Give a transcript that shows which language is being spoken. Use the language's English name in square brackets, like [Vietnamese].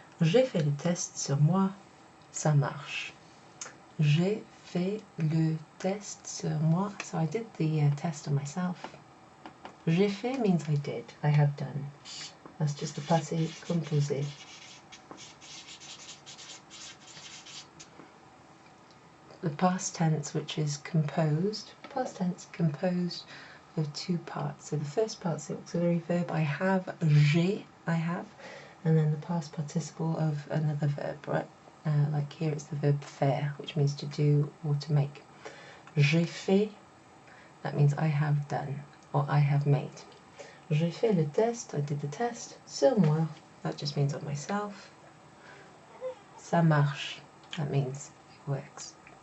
[French] J'ai fait le test sur moi, ça marche. J'ai fait le test sur moi. [English] So I did the test on myself. [French] J'ai fait [English] means I did. I have done. That's just the passé composé. The past tense, which is composed. Past tense composed of two parts. So the first part's the auxiliary verb. I have. J'ai. I have. And then the past participle of another verb, right? Like here it's the verb faire, which means to do or to make. [French] J'ai fait, [English] that means I have done or I have made. [French] J'ai fait le test, [English] I did the test. [French] Sur moi, [English] that just means on myself. [French] Ça marche, [English] that means it works.